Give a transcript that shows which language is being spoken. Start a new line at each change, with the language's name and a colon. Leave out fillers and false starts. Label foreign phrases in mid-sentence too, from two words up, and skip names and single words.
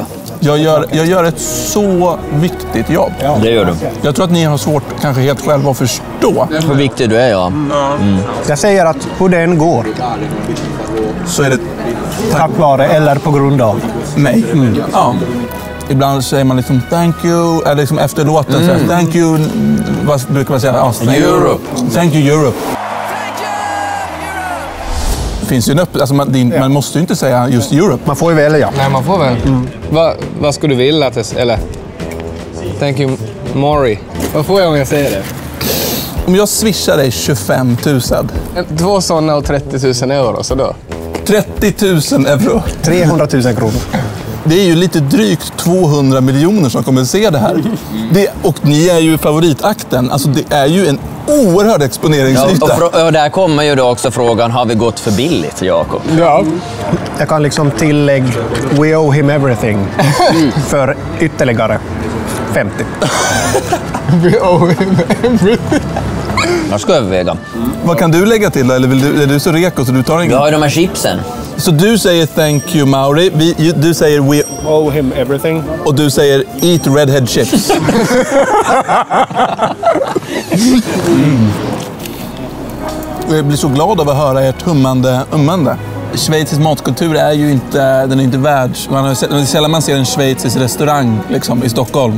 Swedish: Jag gör ett så viktigt jobb. Ja. Det gör du. Jag tror att ni har svårt kanske helt själva att förstå. Hur viktig du är, ja. Jag säger att hur det än går så är det tack vare eller på grund av mig. Ja. Ibland säger man liksom
English: thank you,
Swedish: eller liksom efter låten så
English: thank you,
Swedish: vad brukar man säga? Europe.
English: Thank you Europe.
Swedish: Det finns ju en alltså man måste ju inte säga just Europe. Man får ju välja. Nej, man får väl. Vad skulle du vilja att det, eller
English: thank you Maury.
Swedish: Vad får jag om jag säger det? Om jag swishar dig 25 000. 2 sådana och 30 000 euro, så då? 30 000 euro. 300 000 kronor. Det är ju lite drygt 200 miljoner som kommer att se det här. Och ni är ju favoritakten. Alltså det är ju en oerhörd exponeringsyta. Ja, och där kommer ju då också frågan, har vi gått för billigt, Jakob? Ja. Jag kan liksom tillägga
English: we owe him everything
Swedish: för ytterligare 50.
English: We owe him everything.
Swedish: Jag ska överväga. Vad kan du lägga till då? Eller är du så reko så du tar ingen? Vi har ju de här chipsen. Så du säger
English: thank you Mauri,
Swedish: du säger we
English: owe him everything.
Swedish: Och du säger
English: eat redhead chips.
Swedish: Jag blir så glad av att höra ert ummande. Schweizisk matkultur är ju inte, den är inte världs. Sällan man ser en schweizisk restaurang liksom, i Stockholm.